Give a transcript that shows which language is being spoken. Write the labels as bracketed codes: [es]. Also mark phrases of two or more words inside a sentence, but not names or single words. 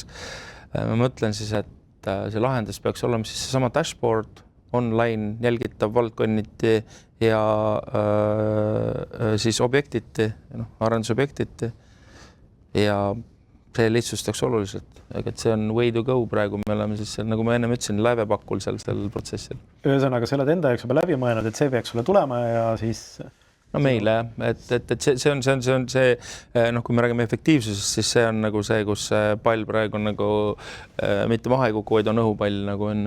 [et] Ma mõtlen siis, et see lahendus peaks olema siis seesama dashboard, online jälgitav valdkonniti ja siis objektiti, arendusobjektiti ja see lihtsustaks oluliselt, aga et see on [en] way to go [et] praegu, me oleme siis seal, nagu ma enne ütlesin, lävepakul seal protsessil. Ühesõnaga, sa oled enda jaoks juba läbi mõelnud, et see peaks sulle tulema ja siis... No meile, et see on see, kui me räägime efektiivsusest, siis see on nagu see, kus pall praegu nagu mitte maha ei kuku, vaid on õhupall nagu on.